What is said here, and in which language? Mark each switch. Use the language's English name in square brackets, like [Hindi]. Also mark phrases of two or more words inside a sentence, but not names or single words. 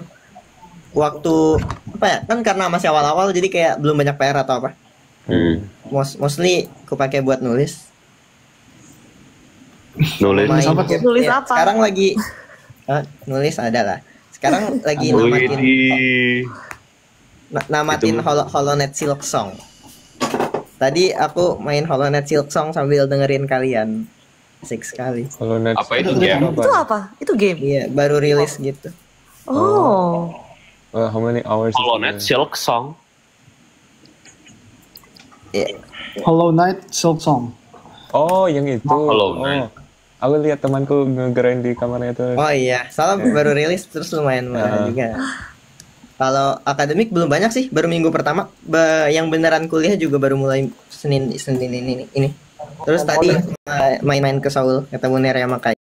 [Indonesian] Waktu apa ya, kan karena masih awal-awal jadi kayak belum banyak PR atau apa. Mostly aku pakai buat nulis apa? Sekarang lagi nulis ada lah. Sekarang lagi namatin Hollow Knight Silk Song. Tadi aku main Hollow Knight Silk Song sambil dengerin kalian. Asik sekali. Hollow Knight apa itu game? Itu apa? Itu game? Iya, baru rilis gitu. Oh. [English] How many hours? [Indonesian] Hollow Knight Silk Song. Yeah. Hollow Knight Silk Song. Oh, yang itu. Hollow Knight. Aku lihat temanku ngegerain di kamarnya itu. Oh iya, soalnya baru rilis terus lumayan juga. Kalau akademik belum banyak sih, baru minggu pertama. Yang beneran kuliah juga baru mulai Senin ini. Terus tadi main-main ke Seoul, ketemu Nerea Makai.